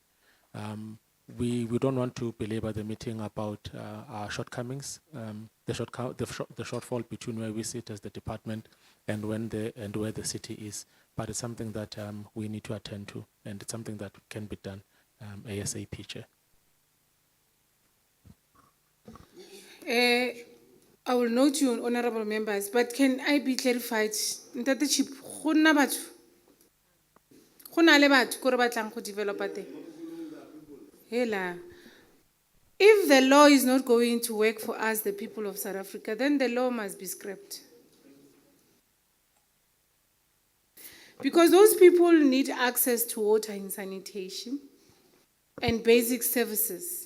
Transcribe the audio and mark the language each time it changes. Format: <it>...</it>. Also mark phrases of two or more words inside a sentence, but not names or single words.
<en>We don't want to belabor the meeting about our shortcomings, the shortfall between where we sit as the department and where the city is. But it's something that we need to attend to, and it's something that can be done ASAP, Chair. I will note you, honorable members, but can I be clarified?</en> <tn>Ntate Chip, go nna batho? Go na le batho ko re batlang go developa teng? Hela.</tn> <en>If the law is not going to work for us, the people of South Africa, then the law must be scrapped. Because those people need access to water and sanitation and basic services.</en>